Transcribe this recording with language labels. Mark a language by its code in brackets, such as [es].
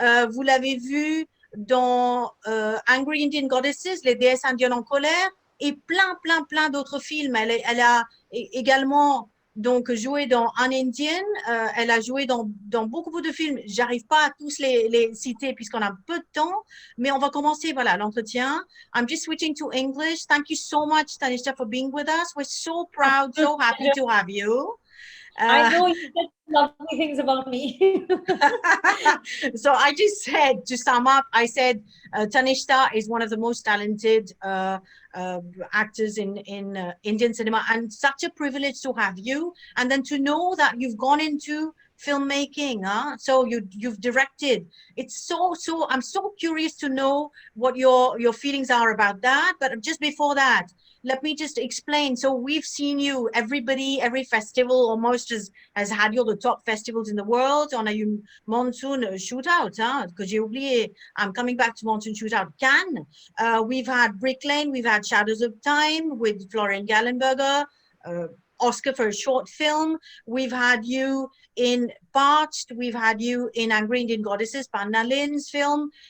[fr] Vous l'avez vu dans Angry Indian Goddesses, les déesses indiennes en colère, et plein d'autres films. Elle a également donc joué dans Un Indienne, elle a joué dans beaucoup de films. J'arrive pas à tous les citer puisqu'on a peu de temps, mais on va commencer voilà l'entretien. [en] I'm just switching to English. Thank you so much, Tanishta, for being with us. We're so proud, so happy to have you. I know you said lovely things about me. So I just said, to sum up, I said Tanishta is one of the most talented actors in Indian cinema, and such a privilege to have you. And then to know that you've gone into filmmaking, so you've directed. It's so. I'm so curious to know what your feelings are about that. But just before that, let me just explain. So we've seen you, every festival almost has had you the top festivals in the world. [fr] On a eu Monsoon Shootout, que j'ai oublié. [en] I'm coming back to Monsoon Shootout. Cannes. We've had Brick Lane, we've had Shadows of Time with Florian Gallenberger, Oscar for a short film. We've had you in Parched, we've had you in Angry Indian Goddesses, Panna Lin's film.